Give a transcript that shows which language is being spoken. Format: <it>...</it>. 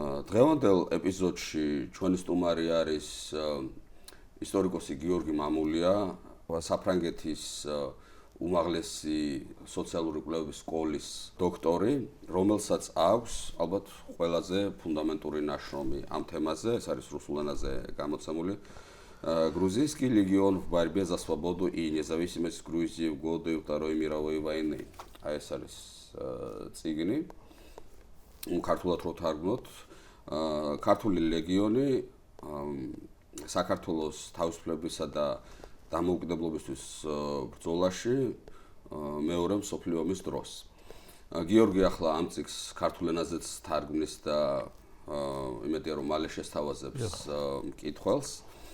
<ka>დღევანდელ ეპიზოდში ჩვენი სტუმარი არის ისტორიკოსი გიორგი მამულია, საფრანგეთის უმაღლესი სოციალური კვლევების სკოლის დოქტორი, რომელსაც აქვს ალბათ ყველაზე фундаментური ნაშრომი ამ თემაზე, ეს არის რუსულ ენაზე გამოცემული.</ka> <ru>Грузинский легион в борьбе за свободу и независимость Грузии в годы Второй мировой войны.</ru> <ka>აი ეს არის წიგნი. ქართულად რო თარგმნოთ, ქართული ლეგიონი საქართველოს თავისუფლებისა და დამოუკიდებლობისთვის ბრძოლაში მეორე მსოფლიო ომის დროს. გიორგი ახლა ამ წიგნს ქართულ ენაზეც თარგმნის და იმედია რომ მალე შესთავაზებს მკითხველს.</ka>